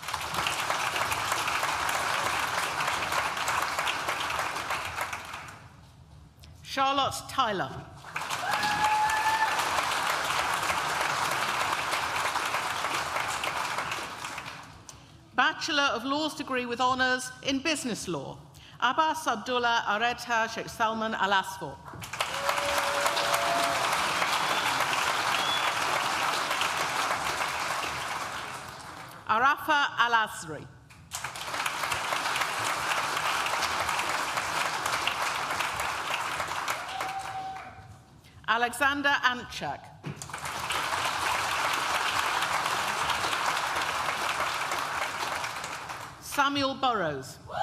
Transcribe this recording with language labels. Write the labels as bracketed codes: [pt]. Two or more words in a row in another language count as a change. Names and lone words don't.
[en] Charlotte Tyler. Bachelor of Laws degree with honours in business law, Abbas Abdullah Areta Sheikh Salman Al Asfar. Arafa Al Asri. Alexander Antchak. Samuel Burrows.